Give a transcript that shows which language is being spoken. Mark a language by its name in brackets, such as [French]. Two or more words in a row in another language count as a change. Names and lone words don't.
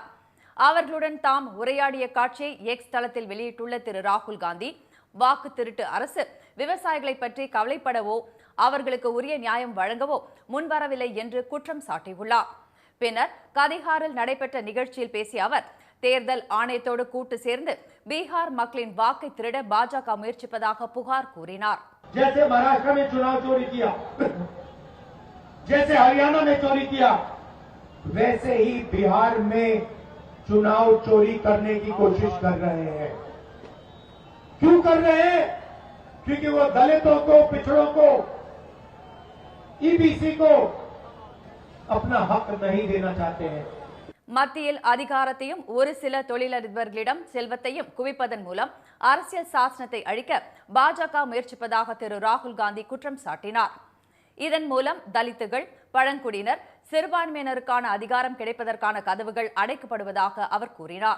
[Tamil] அவர்களுடன் தாம் உரையாடிய காட்சியை எக்ஸ் தளத்தில் வெளியிட்டுள்ள திரு ராகுல் காந்தி வாக்கு திருட்டு அரசு விவசாயிகளை பற்றி கவலைப்படவோ அவர்களுக்கு உரிய நியாயம் வழங்கவோ முன்வரவில்லை என்று குற்றம் சாட்டியுள்ளார். பின்னர் கதிஹாரில் நடைபெற்ற நிகழ்ச்சியில் பேசிய அவர் தேர்தல் ஆணையத்தோடு கூட்டு சேர்ந்து பீகார் மக்களின் வாக்கை திருட பாஜக முயற்சிப்பதாக புகார் கூறினார். [Hindi] चुनाव चोरी करने की कोशिश कर रहे हैं। क्यों कर रहे हैं? क्योंकि वो दलितों को, पिछड़ों को, ईबीसी को अपना हक नहीं देना चाहते हैं. [Tamil] மத்தியில் அதிகாரத்தையும் ஒரு சில தொழிலதிபர்களிடம் செல்வத்தையும் குவிப்பதன் மூலம் அரசியல் சாசனத்தை அழிக்க பாஜக முயற்சிப்பதாக திரு ராகுல் காந்தி குற்றம் சாட்டினார். இதன் மூலம் தலித்துகள், பழங்குடியினர், சிறுபான்மையினருக்கான அதிகாரம் கிடைப்பதற்கான கதவுகள் அடைக்கப்படுவதாக அவர் கூறினார்.